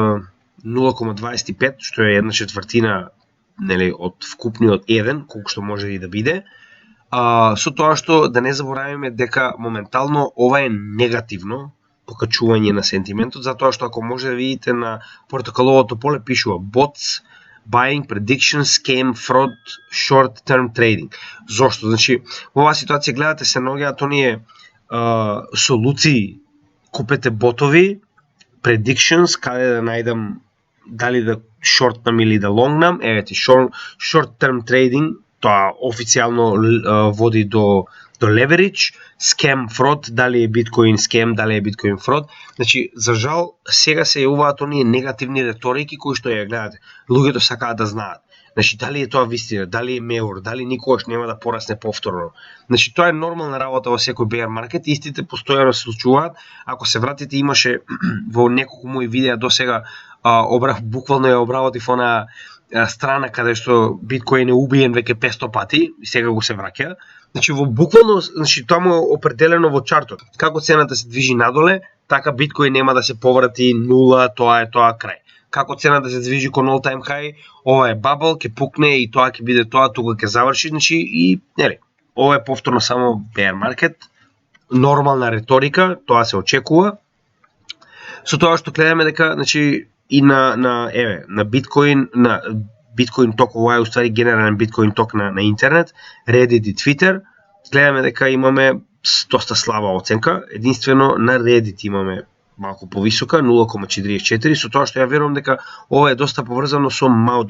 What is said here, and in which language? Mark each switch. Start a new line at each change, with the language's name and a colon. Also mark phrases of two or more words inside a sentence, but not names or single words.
Macedonian: 0,25, што е 1/4, нели, од вкупниот 1, колку што може и да биде, со тоа што да не забораваме дека моментално ова е негативно покачување на сентиментот, затоа што ако може да видите на портокаловото поле пишува
English: bots, buying, prediction, scam, fraud, short term trading.
Macedonian: Зошто? Значи, во оваа ситуација гледате се наоѓаат оние солуции, купете ботови, predictions, каде да најдам дали да шортнам или да лонгнам, еве
English: short term trading,
Macedonian: тоа официјално води до
English: leverage, scam, fraud,
Macedonian: дали е биткоин scam, дали е биткоин fraud. Значи, за жал, сега се јавуваат оние негативни реторики кои што ја гледате. Луѓето сакаат да знаат. Значи, дали е тоа вистина, дали е меур, дали никогаш нема да порасне повторно. Значи, тоа е нормална работа во секој
English: bear market,
Macedonian: истите постојано се случуваат. Ако се вратите, имаше во неколку мои видеа до сега, буквално ја обработив она страна каде што биткоин е убиен веќе 500 пати и сега го се враќа. Значи, во буквално, значи, тоа му е определено во чартот. Како цената се движи надоле, така биткоин нема да се поврати нула, тоа е тоа крај. Како цената се движи кон
English: all time high,
Macedonian: ова е бабл, ќе пукне и тоа ќе биде тоа, тука ќе заврши, значи, и нели, ова е повторно само
English: bear market,
Macedonian: нормална реторика, тоа се очекува. Со тоа што гледаме дека, значи, и на биткоин ток, ова е уствари генерален биткоин ток на интернет, Reddit и Twitter, гледаме дека имаме доста слаба оценка, единствено на Reddit имаме малку повисока, 0,44, со тоа што ја верувам дека ова е доста поврзано со Mt.